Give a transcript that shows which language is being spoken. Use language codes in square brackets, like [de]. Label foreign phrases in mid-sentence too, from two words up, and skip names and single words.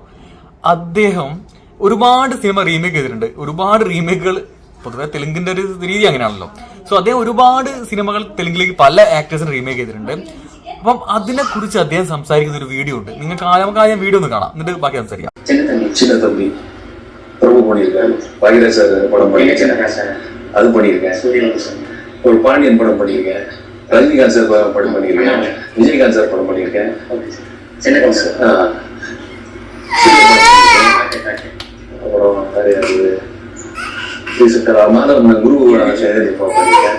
[ml] അദ്ദേഹം ഒരുപാട് സിനിമ റീമേക്ക് ചെയ്തിട്ടുണ്ട്. ഒരുപാട് റീമേക്കുകൾ പൊതുവെ തെലുങ്കിന്റെ ഒരു രീതി അങ്ങനെയാണല്ലോ. സോ അദ്ദേഹം ഒരുപാട് സിനിമകൾ തെലുങ്കിലേക്ക് പല ആക്ടേഴ്സിന് റീമേക്ക് ചെയ്തിട്ടുണ്ട്. അപ്പം അതിനെ കുറിച്ച് അദ്ദേഹം സംസാരിക്കുന്ന ഒരു വീഡിയോ ഉണ്ട്. നിങ്ങൾക്ക് നമുക്ക് ആദ്യം വീഡിയോ ഒന്ന് കാണാം, എന്നിട്ട് ബാക്കി സംസാരിക്കാം. [ta] அது பண்ணியிருக்கேன். ஒரு பாண்டியன் படம் பண்ணியிருக்கேன். ரஜினிகாந்த் சார் படம் பண்ணியிருக்கேன். விஜயகாந்த் சார் படம் பண்ணியிருக்கேன். அப்புறம் மாதவன் குரு பண்ணியிருக்கேன்.